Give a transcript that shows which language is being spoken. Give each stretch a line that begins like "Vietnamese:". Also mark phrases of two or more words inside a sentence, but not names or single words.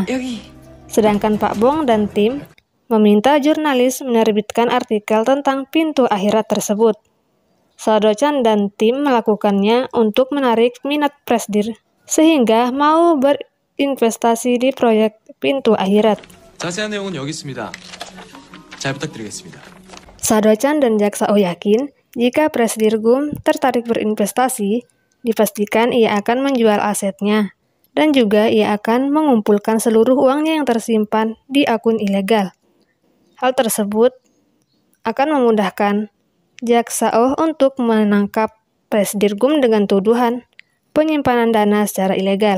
Indonesian: Sedangkan Pak Bong dan tim meminta jurnalis menerbitkan artikel tentang pintu akhirat tersebut. Sado-chan dan tim melakukannya untuk menarik minat Presdir sehingga mau berinvestasi di proyek pintu akhirat.
Korean: 자세한 내용은 여기 있습니다. 잘 부탁드리겠습니다.
Indonesian: Sado-chan dan jaksa Oh yakin jika Presdirgum tertarik berinvestasi, dipastikan ia akan menjual asetnya dan juga ia akan mengumpulkan seluruh uangnya yang tersimpan di akun ilegal. Hal tersebut akan memudahkan Jaksa Oh untuk menangkap Presidirgum dengan tuduhan penyimpanan dana secara ilegal.